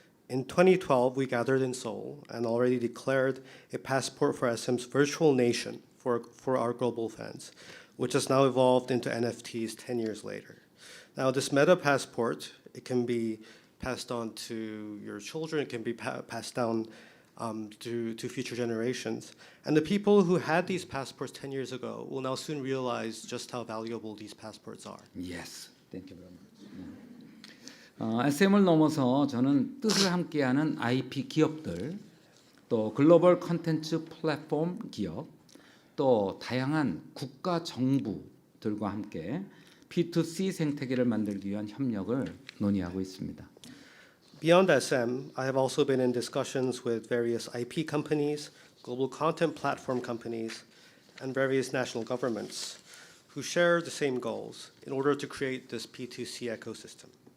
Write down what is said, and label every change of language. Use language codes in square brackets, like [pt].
[en] In 2012, we gathered in Seoul and already declared a passport for SM's virtual nation for our global fans, which has now evolved into NFTs 10 years later. Now, this Meta Passport It can be passed on to your children. It can be passed down to future generations. And the people who had these passports 10 years ago will now soon realize just how valuable these passports are. Yes, thank you very much. [ko] SM을 넘어서 저는 뜻을 함께하는 IP 기업들, 또 글로벌 컨텐츠 플랫폼 기업, 또 다양한 국가 정부들과 함께 P2C 생태계를 만들기 위한 협력을 논의하고 있습니다. [en] Beyond SM, I have also been in discussions with various IP companies, global content platform companies, and various national governments who share the same goals in order to create this P2C ecosystem.